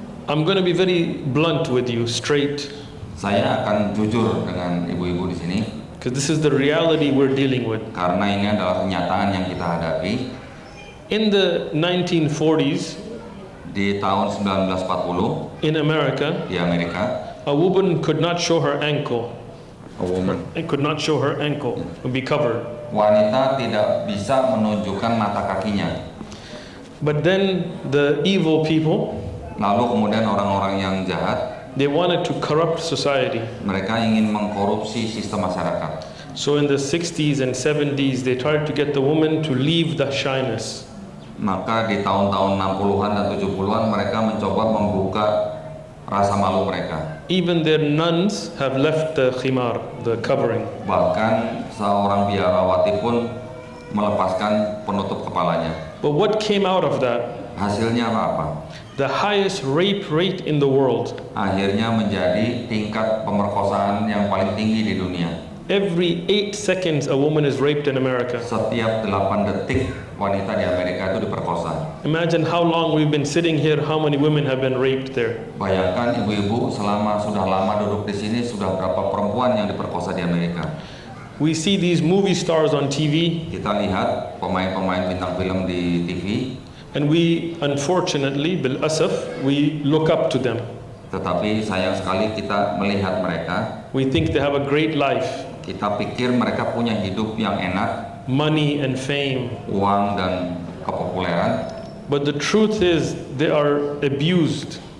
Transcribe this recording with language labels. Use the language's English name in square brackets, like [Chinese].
[English] I'm going to be very blunt with you, straight. [Indonesian] Saya akan jujur dengan ibu-ibu di sini. [English] Because this is the reality we're dealing with. [Indonesian] Karena ini adalah kenyataan yang kita hadapi. [English] In the 1940s, [Indonesian] di tahun 1940 [English] in America, [Indonesian] di Amerika, [English] a woman could not show her ankle. a woman, It could not show her ankle and be covered. [Indonesian] wanita tidak bisa menunjukkan mata kakinya. [English] But then the evil people, [Indonesian] Lalu kemudian orang-orang yang jahat, [English] they wanted to corrupt society. [Indonesian] mereka ingin mengkorupsi sistem masyarakat. [English] So in the 60s and 70s, they tried to get the woman to leave the shyness. [Indonesian] Maka di tahun-tahun 60-an dan 70-an mereka mencoba membuka rasa malu mereka. [English] Even their nuns have left the khimar, the covering. [Indonesian] Bahkan seorang biarawati pun melepaskan penutup kepalanya. [English] But what came out of that? [Indonesian] Hasilnya apa? [English] The highest rape rate in the world. [Indonesian] Akhirnya menjadi tingkat pemerkosaan yang paling tinggi di dunia. [English] Every 8 seconds a woman is raped in America. [Indonesian] Setiap 8 detik wanita di Amerika itu diperkosa. [English] Imagine how long we've been sitting here, how many women have been raped there. [Indonesian] Bayangkan ibu-ibu selama sudah lama duduk di sini, sudah berapa perempuan yang diperkosa di Amerika. [English] We see these movie stars on TV, [Indonesian] Kita lihat pemain-pemain bintang film di TV, [English] and we, unfortunately, [Arabic] bil asaf, [English] we look up to them. [Indonesian] tetapi sayang sekali kita melihat mereka, [English] We think they have a great life, [Indonesian] kita pikir mereka punya hidup yang enak, [English] money and fame. [Indonesian] uang dan kepopuleran, [English] But the truth is they are abused.